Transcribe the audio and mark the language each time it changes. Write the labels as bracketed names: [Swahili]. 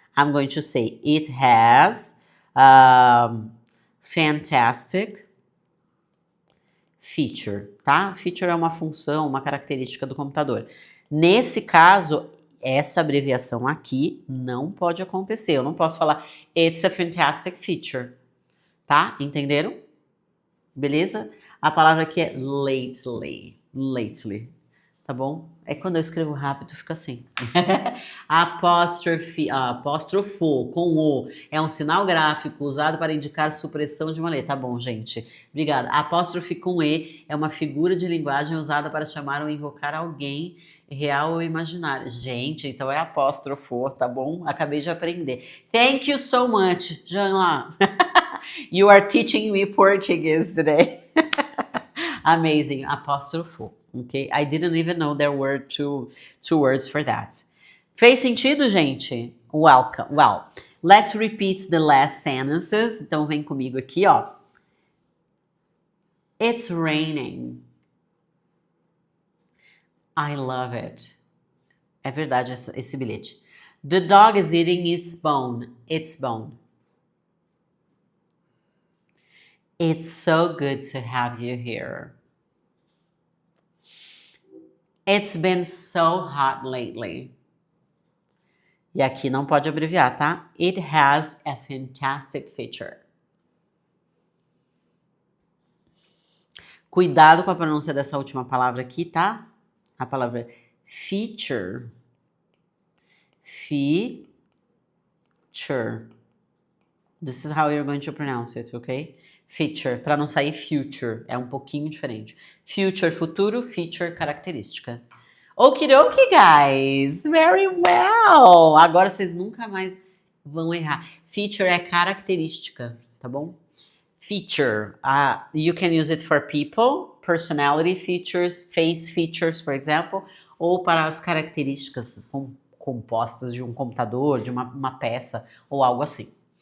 [English] I'm going to say, it has fantastic feature, [Portuguese] tá? Feature é uma função, uma característica do computador. Nesse caso, essa abreviação aqui não pode acontecer. Eu não posso falar [English] it's a fantastic feature, [Portuguese] tá? Entenderam? Beleza? A palavra aqui é lately. Lately. Tá bom? É quando eu escrevo rápido, fica assim. Apóstrofo com o é um sinal gráfico usado para indicar supressão de uma letra. Tá bom, gente. Obrigada. Apóstrofe com E é uma figura de linguagem usada para chamar ou invocar alguém real ou imaginário. Gente, então é apóstrofo, tá bom? Acabei de aprender. [English] Thank you so much, Janla. You are teaching me Portuguese today. Amazing. Apóstrofo. Okay? I didn't even know there were two words for that. [Portuguese] Fez sentido, gente? [English] Welcome. Well, let's repeat the last sentences. [Portuguese] Então vem comigo aqui, ó. [English] It's raining. I love it. [Portuguese] É verdade esse bilhete. [English] The dog is eating its bone. Its bone. It's so good to have you here. It's been so hot lately. [Portuguese] E aqui não pode abreviar, tá? [English] It has a fantastic feature. [Portuguese] Cuidado com a pronúncia dessa última palavra aqui, tá? A palavra feature. Feature. [English] This is how you're going to pronounce it, ok? [Portuguese] Feature, para não sair future, é um pouquinho diferente. Future, futuro, feature, característica. [English] Okidoki, guys! Very well! [Portuguese] Agora vocês nunca mais vão errar. Feature é característica, tá bom? [English] Feature, you can use it for people, personality features, face features, for example, [Portuguese] ou para as características compostas de um computador, de uma peça, ou algo assim.